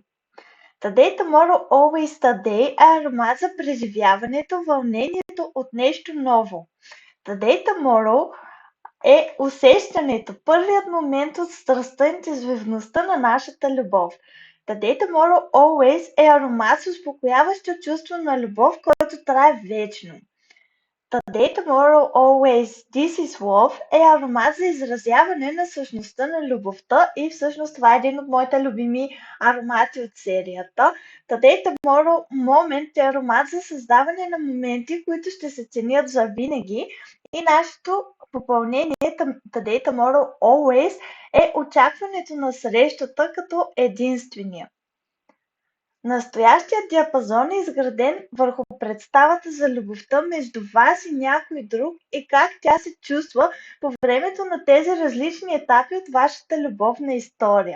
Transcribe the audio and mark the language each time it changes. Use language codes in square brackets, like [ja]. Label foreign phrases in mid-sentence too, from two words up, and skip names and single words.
[bg] Today, Tomorrow, Always Today е аромат за преживяването, вълнението от нещо ново. Today, Tomorrow е усещането, първият момент от страстта и интензивността на нашата любов. Today, Tomorrow, Always е аромат с успокояващо чувство на любов, който трае вечно. Today, tomorrow, always, this is love е аромат за изразяване на същността на любовта и всъщност това е един от моите любими аромати от серията. Today, tomorrow, moment е аромат за създаване на моменти, които ще се ценят за винаги и нашето попълнение Today, tomorrow, always е очакването на срещата като единствения. Настоящият диапазон е изграден върху представата за любовта между вас и някой друг и как тя се чувства по времето на тези различни етапи от вашата любовна история.